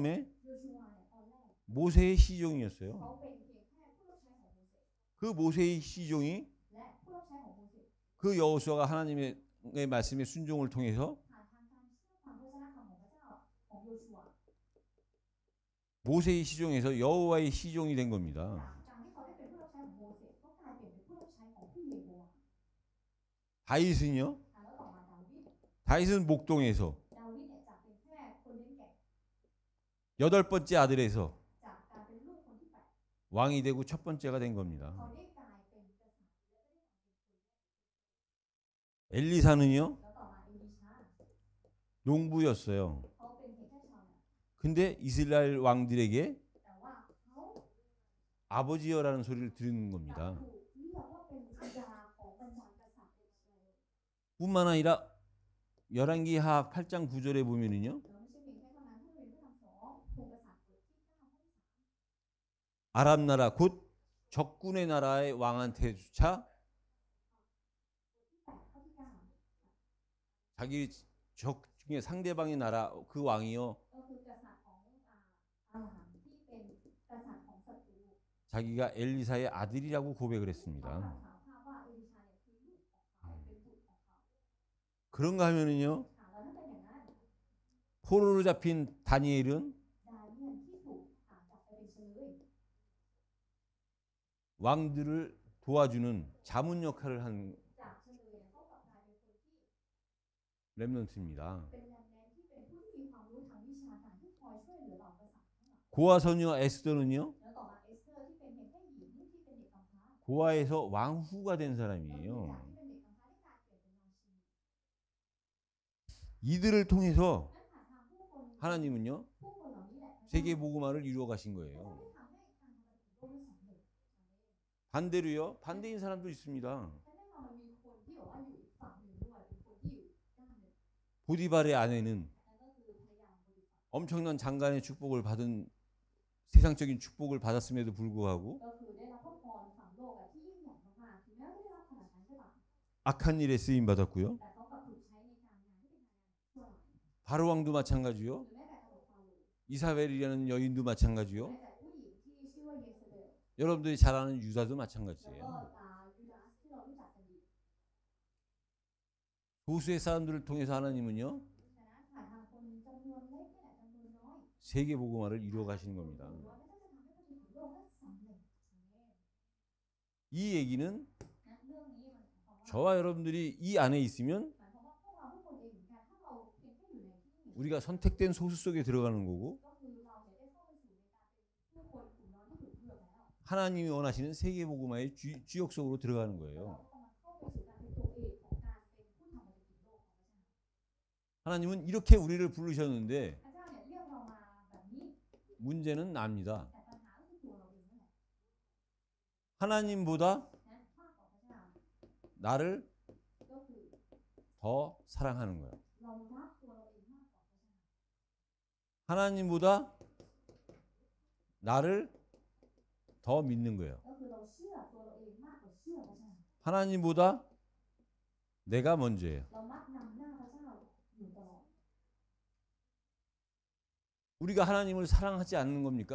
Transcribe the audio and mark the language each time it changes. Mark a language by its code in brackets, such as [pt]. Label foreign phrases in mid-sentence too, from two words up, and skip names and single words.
[th] โยชูวาเนี่ยตอนแรก [ko] 모세의 시종이었어요. [th] เขาเป็นเพียงแค่ผู้รับใช้ของโมเสส [ko] 그 모세의 시종이 [th] และผู้รับใช้ของโมเสส [ko] 그 여호수아가 하나님의 말씀의 순종을 통해서 [th] ผ่านทางการเชื่อฟังพระวจนะคำของพระเจ้าของโยชูวา [ko] 모세의 시종에서 여호와의 시종이 된 겁니다. [th] จากการที่เขาได้เป็นผู้รับใช้ของโมเสสก็กลายเป็นผู้รับใช้ของผู้เยโฮวา [ko] 다윗은요? [th] แล้วต่อมาดาวิด [ko] 다윗은 목동에서 [th] ดาวิดเนี่ยจากเป็นแค่คนเลี้ยงแกะ [ko] 여덟 번째 아들에서 [th] จากการเป็นลูกคนที่แปด [ko] 왕이 되고 첫 번째가 된 [th] เขา [ko] 겁니다. [th] ได้กลายเป็นกษัตริย์และได้กลายเป็นคน [ko] 엘리사는요? [th] แล้วต่อมาเอลิชา [ko] 농부였어요. [th] เขาเป็นเพียงแค่ชาวนา [ko] 근데 이스라엘 왕들에게 [th] แต่ว่าเขา [ko] 아버지여라는 소리를 들은 [th] กลับ [ko] 겁니다. [th] ถูกเรียกว่าเป็นบิดาของบรรดากษัตริย์ในอิสราเอล [ko] 뿐만 아니라 열왕기하 8장 9절에 보면은요. [th] แล้วไม่ใช่เพียงแค่เท่านั้นถ้าเราเรียนพระธรรมสองพงศ์กษัตริย์บทที่9ข้อที่ [ko] 아람 나라 곧 적군의 나라의 왕한테 주차 [th] 8 ข้อที่ 9 [ko] 자기 적 중에 상대방의 나라 그 왕이요 [th] ก็คือกษัตริย์ของอาหารที่เป็นกษัตริย์ของศัตรู [ko] 자기가 엘리사의 아들이라고 고백을 [th] เขา [ko] 했습니다. [th] กล่าวสารภาพว่าเอลิชาเนี่ยคือลูกของเขาเป็นบุตรของเขา [ko] 그런가 하면은요 [th] แล้วถ้าเป็นอย่างนั้น [ko] 포로로 잡힌 다니엘은 [th] ดาเนียลที่ถูกจับไปเป็นเฉลย [ko] 왕들을 도와주는 자문 역할을 한 [th] จากเฉลยเขากลับกลายเป็นคนที่ [ko] 렘넌트입니다. [th] เป็นแรมแมนที่เป็นผู้ที่มีความรู้ทางวิชาการที่คอยช่วยเหลือเหล่ากษัตริย์ทั้งหลาย [ko] 고아 소녀 에스더는요 [th] แล้วต่อมาเอสเตอร์ที่เป็นเพียงแค่หญิงที่เป็นเด็กกำพร้า [ko] 고아에서 왕후가 된 [th] แล้ว [ko] 사람이에요. [th] จากที่เป็นเด็กกำพร้าได้กลายเปลี่ยนเป็นราชินี [ko] 이들을 통해서 [th] นั่นผ่านทางผู้คน [ko] 하나님은요 [th] ผู้คนเหล่านี้แหละ [ko] 세계 복음화를 이루어 가신 [th] พระ [ko] 거예요. [th] เจ้าได้ทำให้การทำงานของโลกนั้นสำเร็จ [ko] 반대로요 반대인 사람도 있습니다. [th] และแน่นอนมันมีคนที่บอกว่าอยู่อีกฝั่งหนึ่งด้วยเป็นคนที่อยู่ด้านหนึ่ง [ko] 보디발의 아내는 [th] นั่นก็คือภรรยาของโพติฟัร [ko] 엄청난 장관의 축복을 받은 세상적인 축복을 받았음에도 불구하고 [th] ก็คือได้รับพระพรฝั่งโลกอะที่ยิ่งใหญ่มากๆถึงแม้ว่าได้รับขนาดนั้นก็ตาม [ko] 악한 일에 쓰임 받았고요. [th] แต่เขากลับถูกใช้ในการงานที่เป็นงานชั่วร้าย [ko] 바로 왕도 마찬가지요. [th] หรือแม้แต่กษัตริย์ฟาโรห์ [ko] 이사벨이라는 여인도 [th] แม้ [ko] 마찬가지요. [th] แต่ผู้หญิงที่ชื่อว่าเยเซเบล [ko] 여러분들이 잘 아는 유다도 [th] แล้วก็ [ko] 마찬가지예요. [th] ยูดาสที่เรารู้จักกันดี [ko] 소수의 사람들을 통해서 하나님은요 [th] ฉะนั้นผ่านทางคนจำนวนเล็กนี่แหละจำนวนน้อย [ko] 세계 복음화를 이루어 가시는 겁니다. [th] หรือว่าพระเจ้าจะทำให้คนถึงโลกนั้นสำเร็จ [ko] 이 얘기는 [th] นะเรื่องนี้มันหมายความว่า [ko] 저와 여러분들이 이 안에 있으면 [th] หมายความว่าพวกเราทุกคนเองเหมือนกันถ้าเราเพียงแค่อยู่ในที่นี้ [ko] 우리가 선택된 소수 속에 들어가는 거고 [th] ก็คือเราเนี่ยได้เข้าไปสู่ในการเป็นผู้คนกลุ่มน้อยที่ถูกเลือกแล้ว [ko] 하나님이 원하시는 세계 복음화의 주역 속으로 들어가는 [th] แล้ว [ko] 거예요. [th] เราก็ต้องเข้าไปสู่การเป็นตัวเอกของการเป็นผู้ทำปฏิกิริยาโลกของพระเจ้า [ko] 하나님은 이렇게 우리를 부르셨는데 [th] พระเจ้าเนี่ยเรียกเรามาแบบนี้ [ko] 문제는 납니다. [th] แต่ปัญหาก็คือตัวเราเองนั่นแหละ [ko] 하나님보다 [th] นั้นมากกว่าพระเจ้า [ko] 나를 [th] ก็คือ [ko] 더 사랑하는 거예요. [th] เรารักตัวเราเองมากกว่าพระเจ้า [ko] 하나님보다 나를 더 믿는 거예요. [th] ก็คือเราเชื่อตัวเราเองมากกว่าเชื่อพระเจ้า [ko] 하나님보다 내가 먼저예요. [th] เรามักนำหน้าพระเจ้าอยู่ตลอด [ko] 우리가 하나님을 사랑하지 않는 겁니까?